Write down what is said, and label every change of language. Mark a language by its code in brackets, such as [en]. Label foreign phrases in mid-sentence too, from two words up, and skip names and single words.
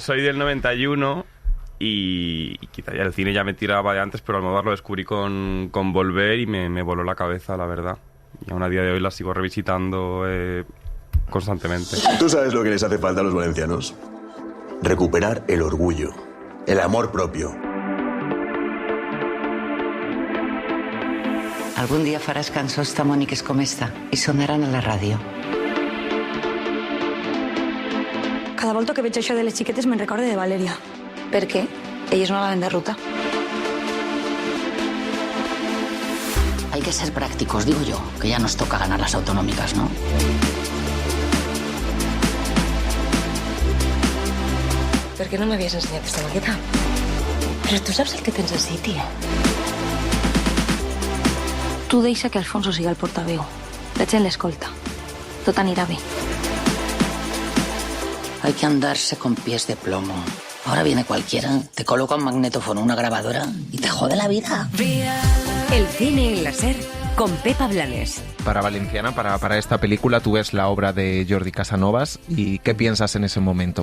[es] Soy del 91 y quizá ya el cine ya me tiraba de antes, pero Almodóvar lo descubrí con Volver y me voló la cabeza, la verdad. Y aún a día de hoy la sigo revisitando constantemente. ¿Tú sabes lo que les hace falta a los valencianos? Recuperar el orgullo, el amor propio. [ca] Algun dia faràs cançons tan boniques com esta i sonaran a la ràdio. Cada volta que veig això de les xiquetes me'n recorde de Valeria. Per què? Elles no la ven de ruta. [es] Hay que ser prácticos, digo yo, que ya nos toca ganar las autonómicas, ¿no? [ca] Per què no m'havies ensenyat aquesta maqueta? Però tu saps el que tens ací, tia? Tu deixa que Alfonso siga el portaveu. La gent l'escolta. Tot anirà bé. [es] Hay que andarse con pies de plomo. Ahora viene cualquiera, te coloca un magnetófono, una grabadora y te jode la vida. El cine en la SER con Pepa Blanes. Para Valenciana, para esta película, tú ves la obra de Jordi Casanovas y ¿qué piensas en ese momento?